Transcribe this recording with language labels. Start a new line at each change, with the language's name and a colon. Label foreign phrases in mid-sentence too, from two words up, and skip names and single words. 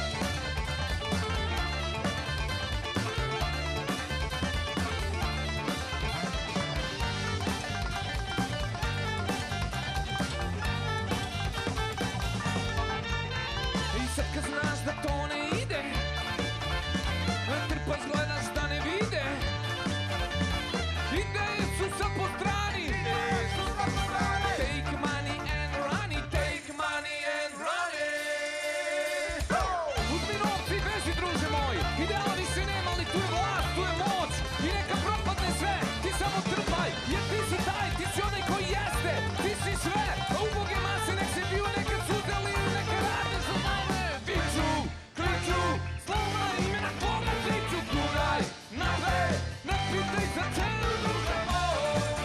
Serbian: I sad kad znaš da to ne ide, trpaš, gledaš da ne vide. Ideje su sad po strani.
English: Take money and run it, take money and run it.
Serbian: Uzmi novci i beži, druže moj. Ideala više nema, ali tu je vlast, tu je moć. I neka propadne sve, ti samo trpaj. Jer ti si taj, ti si onaj koji jeste. Ti si sve, a uboge mase nek se biju, neka sudeli, neka rade za mame. Viču, kliču, slova imena tvoga kliču, guraj napred, ne pitaj za cenu, druže moj.